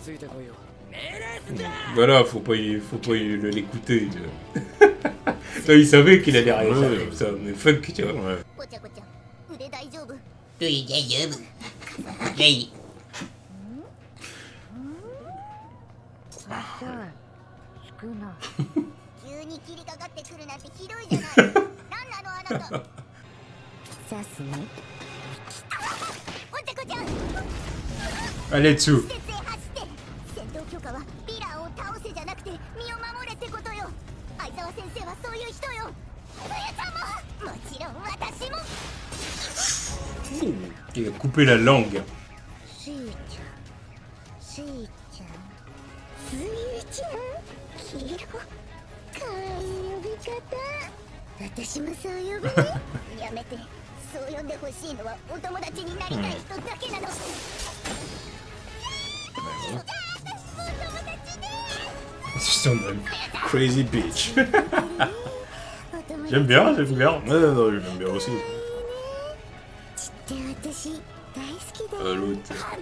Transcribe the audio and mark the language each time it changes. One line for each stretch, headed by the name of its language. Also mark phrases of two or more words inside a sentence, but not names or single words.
French: Voilà, faut pas l'écouter. Il savait qu'il allait réagir comme ça, mais fuck, tu vois. Ouais.
Japanese: 急に切りかかってくるなんてひどいじゃない。なんなのあなた。さすね。おてこちゃん。
French: Allez dessous.
Japanese: 施設へ走って。戦闘許可はヴィランを倒せじゃなくて身を守れってことよ。相沢先生はそういう人よ。つやちゃんも。もちろん私も。
French: Il a coupé la langue.
Japanese: スイちゃん。スイちゃん。スイちゃん。黄色。かわいい呼び方。私もそう呼ぶね。やめて。そう呼んでほしいのはお友達になりたい人だけなの。
French: Je t'en aime.
English: Crazy bitch.
French: J'aime bien, j'aime bien. Ouais, non, j'aime bien aussi. L'autre.